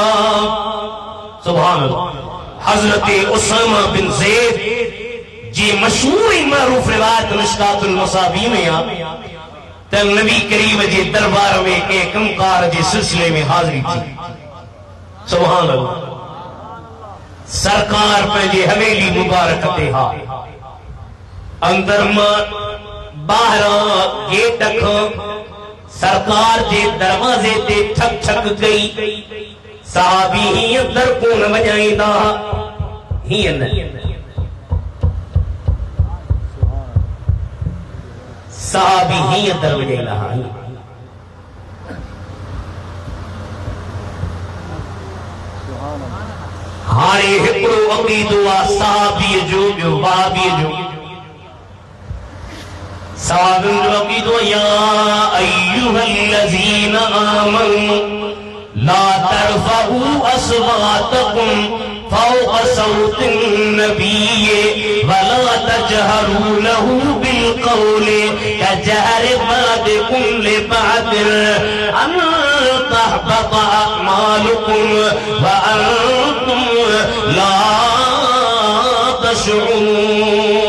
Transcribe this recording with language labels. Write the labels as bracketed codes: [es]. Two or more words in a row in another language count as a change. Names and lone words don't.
[ar] سبحان الله. [sd] हजरत उसामा बिन ज़ैद जी मशहूर मरूफ रिवायत मिशकातुल मसाबी में आ त नबी करीम जे दरबार में के कमकार जे सिलसिले में हाजिरी थी। [ar] سبحان الله. [sd] सरकार पंहिंजे हवेली मुबारक ते हा अंदर मां बाहर गेट खां सरकार जे दरवाजे ते ठक ठक कई। साहबी ही अंदर कोन वजाईंदा ही न साहबी ही अंदर वजाईंदा हाणे हिकिड़ो अक़ीदो आहे साहबी जो ॿियो वहाबी जो। साबिन जो अक़ीदो [ar] يا أيها الذين آمنوا لا ترفعوا أصواتكم فوق صوت النبي ولا تجهروا له بالقول كجهر بعضكم لبعض أن تحبط أعمالكم وأنتم لا تشعرون.